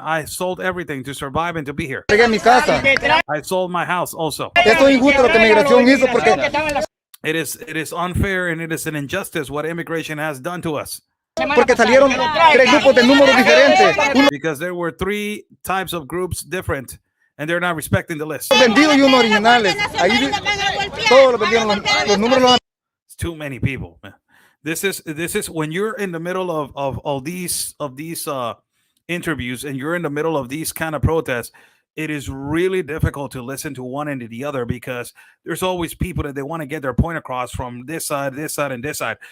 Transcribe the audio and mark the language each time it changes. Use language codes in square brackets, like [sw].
[en] I sold everything to survive and to be here. [es] entregué mi casa. [en] I sold my house also. [es] Esto es injusto lo que Migración hizo porque [en] It is unfair and it is an injustice what immigration has done to us. [es] salieron 3 grupos de números diferentes. Uno [en] Because there were 3 types of groups different and they're not respecting the list. [es] vendidos y unos originales. Ahí todos los vendieron, los números los [en] It's too many people. Man. This is when you're in the middle of these interviews and you're in the middle of these kind of protests, it is really difficult to listen to one and to the other because there's always people that they want to get their point across from this side, and this side.